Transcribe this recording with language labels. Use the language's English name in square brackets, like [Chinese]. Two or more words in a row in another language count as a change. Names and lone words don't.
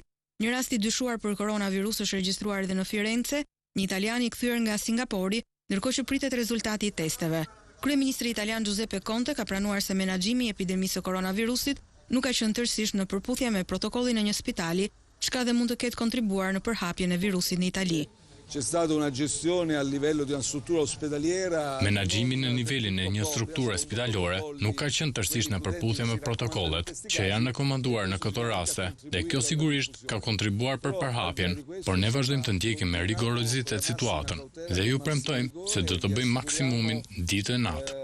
[Albanian] Një rast i dyshuar për koronavirus është regjistruar edhe në Firenze, një italian i kthyer nga Singapori, ndërkohë që pritet rezultati i testeve. Kryeministri italian Giuseppe Conte ka pranuar se menaxhimi i epidemisë së koronavirusit nuk ka qenë tërësisht në përputhje me protokollin e një spitali, çka dhe mund të ketë kontribuar në përhapjen e virusit në Itali. [Italian] C'è stata una gestione a livello di una struttura ospedaliera. [Albanian] Menaxhimi në nivelin e një strukture spitalore nuk ka qenë tërësisht në përputhje me protokollet që janë rekomanduar në këto raste, dhe kjo sigurisht ka kontribuar për përhapjen, por ne vazhdojmë të ndjekim me rigorozitet situatën dhe ju premtojmë se do të bëjmë maksimumin ditë e natë.